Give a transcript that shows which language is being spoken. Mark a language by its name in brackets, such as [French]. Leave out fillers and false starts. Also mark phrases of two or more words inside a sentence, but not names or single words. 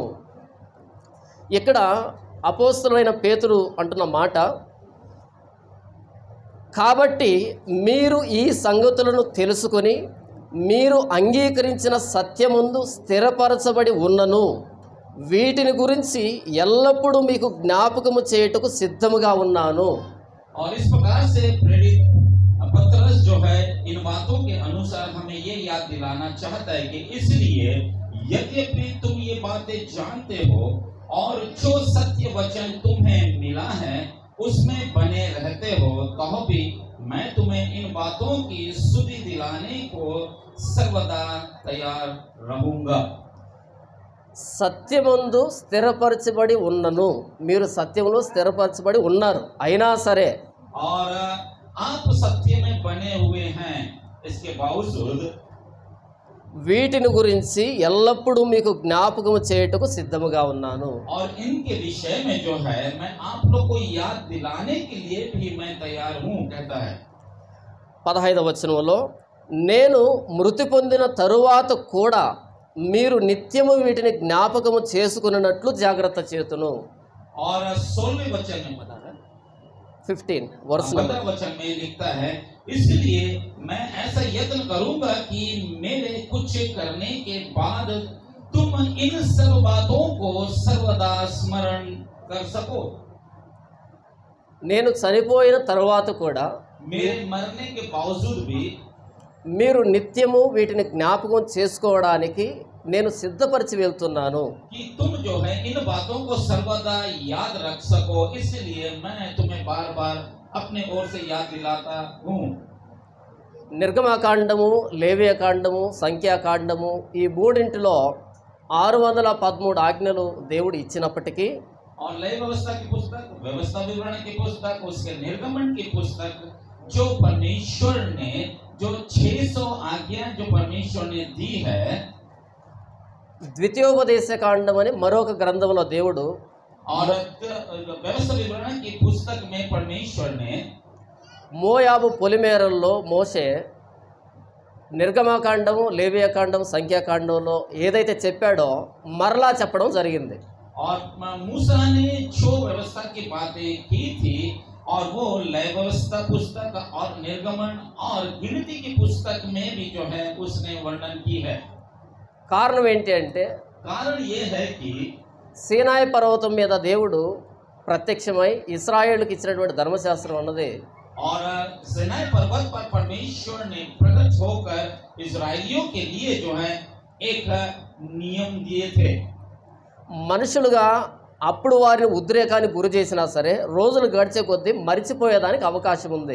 [Telugu] ఇక్కడ అపోస్తలుడైన పేతురు అంటున్న మాట, కాబట్టి మీరు ఈ సంగతులను తెలుసుకొని మీరు అంగీకరించిన సత్యముందు స్థిరపరచబడి ఉన్నను వీటిని గురించి ఎల్లప్పుడూ మీకు జ్ఞాపకము చేయుటకు సిద్ధముగా ఉన్నాను. [Hindi] और इस प्रकार से प्रेरित पत्रस जो है इन बातों के अनुसार हमें ये याद दिलाना चाहता है कि इसलिए यद्यपि तुम ये बातें जानते हो और जो सत्य वचन तुम्हें मिला है उसमें बने रहते हो, तो भी मैं तुम्हें इन बातों की सुधि दिलाने को सर्वदा तैयार रहूंगा। [Telugu] సత్యమందు స్థిరపరచబడి ఉన్నను, మీరు సత్యంలో స్థిరపరచబడి ఉన్నారు, అయినా సరే [Hindi] और आप सत्य में बने हुए हैं, इसके बावजूद [Telugu] వీటిని గురించి ఎల్లప్పుడూ మీకు జ్ఞాపకం చేయుటకు సిద్ధముగా ఉన్నాను. [Hindi] और इनके विषय में जो है मैं आप लोग को याद दिलाने के लिए भी मैं तैयार हूँ, कहता है। [Telugu] 15వ వచనంలో, నేను మృతి పొందిన తరువాత కూడా మీరు నిత్యము వీటిని జ్ఞాపకము చేసుకున్నట్లు జాగ్రత్త చేతును. [Hindi] और 16वें वचन में बता रहा है, 15 वर्ष नंबर 15 वचन में लिखता है, इसलिए मैं ऐसा यत्न करूंगा कि मेरे कुछ करने के बाद तुम इन सब बातों को सर्वदा स्मरण कर सको। [Telugu] నేను చనిపోయిన తరువాత కూడా [Hindi] मेरे मरने के बावजूद भी [Telugu] మీరు నిత్యము వీటిని జ్ఞాపకం చేసుకోవడానికి నేను సిద్ధపరిచి వెళ్తున్నాను. [Hindi] कि तुम जो है इन बातों को सर्वदा याद रख सको, इसलिए मैं तुम्हें बार बार अपने ओर से याद दिलाता हूँ। [Telugu] నిర్గమకాండము, లేవియకాండము, సంఖ్యాకాండము ఈ మూడింటిలో 613 ఆజ్ఞలు దేవుడు ఇచ్చినప్పటికీ [Hindi] और लय व्यवस्था की पुस्तक, व्यवस्था विवरण की पुस्तक, उसके निर्गमन की पुस्तक, जो परमेश्वर ने जो 600 आज्ञा जो परमेश्वर ने दी है, [Telugu] ద్వితీయోపదేశకాండం అని మరొక గ్రంథంలో దేవుడు [Hindi] और व्यवस्था विवरण की पुस्तक में परमेश्वर ने [Telugu] మోయాబు పొలిమేరల్లో మోషే నిర్గమకాండము, లేవియకాండము, సంఖ్యాకాండంలో ఏదైతే చెప్పాడో మరలా చెప్పడం జరిగింది. [Hindi] और मूसा ने जो व्यवस्था की बातें की थी और वो लय व्यवस्था पुस्तक और निर्गमन और गिनती की पुस्तक में भी जो है उसने वर्णन की है। [Telugu] కారణం ఏంటి అంటే, [Hindi] कारण ये है कि [Telugu] సీనాయి పర్వతం మీద దేవుడు ప్రత్యక్షమై ఇశ్రాయేలుకి ఇచ్చినటువంటి ధర్మశాస్త్రం అన్నది [Hindi] और सिनाई पर्वत पर परमेश्वर ने प्रकट होकर इजरायलियों के लिए जो है एक नियम दिए थे। [Telugu] మనుషులుగా అప్పుడు వారిని ఉద్రేకానికి గురి చేసినా సరే రోజులు గడిచే కొద్దీ మరిచిపోయేదానికి అవకాశం ఉంది.